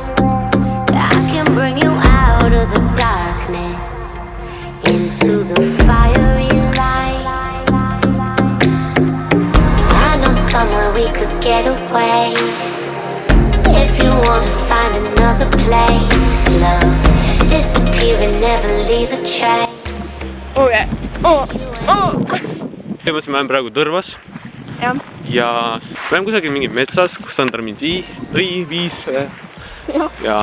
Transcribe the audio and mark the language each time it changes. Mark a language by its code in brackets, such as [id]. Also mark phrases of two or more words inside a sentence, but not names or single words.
[en] I can bring you out of the darkness into the fiery light. I know somewhere we could get away if you wanna find another place. Love, disappear and never leave a trace. [et] Põhimõtteliselt ma olen praegu Tõrvas. Ja ma olen kusagil mingi metsas, kus Sandra mind viis. Ja